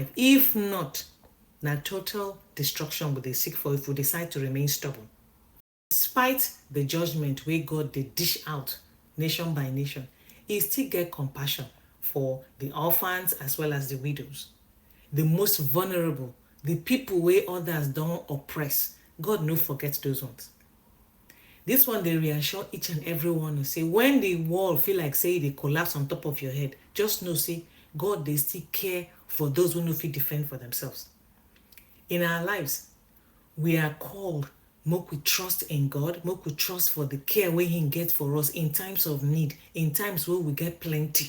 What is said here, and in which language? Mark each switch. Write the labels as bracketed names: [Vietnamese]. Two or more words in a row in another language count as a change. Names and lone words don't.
[Nigerian Pidgin] If not, na total destruction we dey seek for if we decide to remain stubborn. Despite the judgment wey God dey dish out nation by nation, he still get compassion for the orphans as well as the widows, the most vulnerable, the people wey others don oppress. God no forget those ones. This one dey reassure each and every one say when the wall feel like say e dey collapse on top of your head, just know say God dey still care for those who no fit defend for themselves. In our lives, we are called make we trust in God, make we trust for the care wey he get for us in times of need, in times where we get plenty.